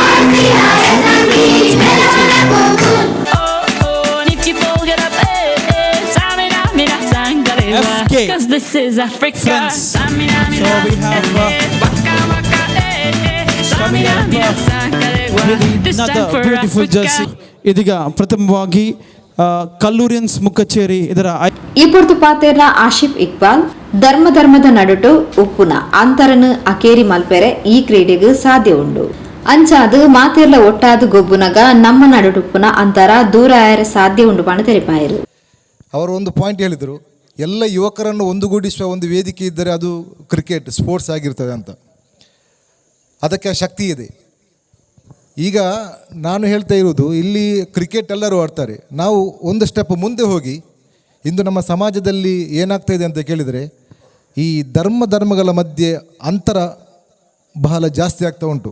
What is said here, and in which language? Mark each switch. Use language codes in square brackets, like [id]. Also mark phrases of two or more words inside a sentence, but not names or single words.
[en] FK. Because this is Africa. Friends. So we have coming up with another beautiful jersey. [kn] ಇದೀಗ ಪ್ರಥಮವಾಗಿ ಕಲ್ಲೂರಿಯನ್ಸ್ ಮುಕ್ಕಚ್ಚೇರಿ ಇದರ [tcy] ಇಪ್ಪತ್ತು ಪಾತೆರ ಆಶಿಫ್ ಇಕ್ಬಾಲ್ ಧರ್ಮದ ನಡುಟು ಉಪ್ಪುನ ಅಂತರನು ಅಕೇರಿ ಮಲ್ಪೆರೆ ಈ ಕ್ರೀಡೆಗೆ ಸಾಧ್ಯ ಉಂಡು ಅಂಚಾದು ಮಾತೆರ್ಲ ಒಟ್ಟಾದು ಗೊಬ್ಬುನಗ ನಮ್ಮ ನಡುಟುಪ್ಪುನ ಅಂತರ ದೂರ ಆಯರ ಸಾಧ್ಯ ಉಂಡು ಪಣ ತೆರಿಪಾಯರು. [kn] ಅವರು ಒಂದು ಪಾಯಿಂಟ್ ಹೇಳಿದರು, ಎಲ್ಲ ಯುವಕರನ್ನು ಒಂದುಗೂಡಿಸುವ ಒಂದು ವೇದಿಕೆ ಇದ್ದರೆ ಅದು [en] cricket sports [kn] ಆಗಿರ್ತದೆ ಅಂತ. ಅದಕ್ಕೆ ಶಕ್ತಿ ಇದೆ. ಈಗ ನಾನು ಹೇಳ್ತಾ ಇರೋದು, ಇಲ್ಲಿ ಕ್ರಿಕೆಟ್ ಎಲ್ಲರೂ ಆಡ್ತಾರೆ, ನಾವು ಒಂದು ಸ್ಟೆಪ್ ಮುಂದೆ ಹೋಗಿ ಇಂದು ನಮ್ಮ ಸಮಾಜದಲ್ಲಿ ಏನಾಗ್ತಾ ಇದೆ ಅಂತ ಕೇಳಿದರೆ, ಈ ಧರ್ಮಗಳ ಮಧ್ಯೆ ಅಂತರ ಬಹಳ ಜಾಸ್ತಿ ಆಗ್ತಾ ಉಂಟು.